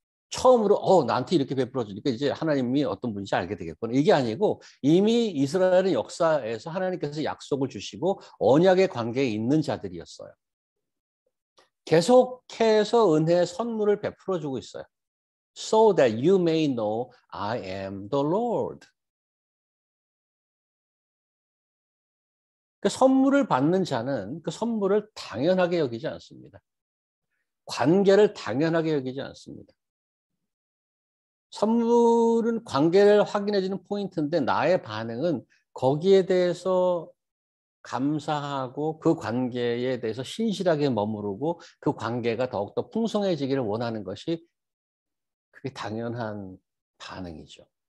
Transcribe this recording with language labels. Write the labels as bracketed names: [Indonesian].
[Korean] 처음으로 나한테 이렇게 베풀어 주니까 이제 하나님이 어떤 분인지 알게 되겠구나. 이게 아니고 이미 이스라엘은 역사에서 하나님께서 약속을 주시고 언약의 관계에 있는 자들이었어요. 계속해서 은혜의 선물을 베풀어 주고 있어요. [English] So that you may know I am the Lord. [Korean] 그 선물을 받는 자는 그 선물을 당연하게 여기지 않습니다. 관계를 당연하게 여기지 않습니다. 선물은 관계를 확인해주는 포인트인데 나의 반응은 거기에 대해서 감사하고 그 관계에 대해서 신실하게 머무르고 그 관계가 더욱더 풍성해지기를 원하는 것이 그게 당연한 반응이죠.